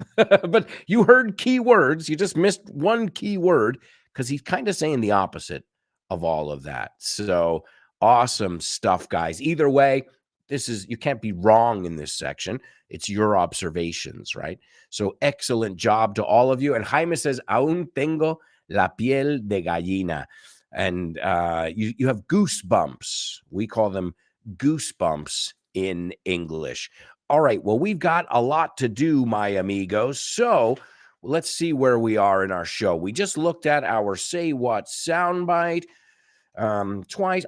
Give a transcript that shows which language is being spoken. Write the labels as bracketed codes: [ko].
[en] But you heard key words. You just missed one key word because he's kind of saying the opposite of all of that. So awesome stuff, guys. Either way, you can't be wrong in this section. It's your observations, right? So excellent job to all of you. And Jaime says, [es] aún tengo la piel de gallina. [en] And you have goosebumps. We call them goosebumps in English. All right. Well, we've got a lot to do, my amigos. So let's see where we are in our show. We just looked at our Say What soundbite twice.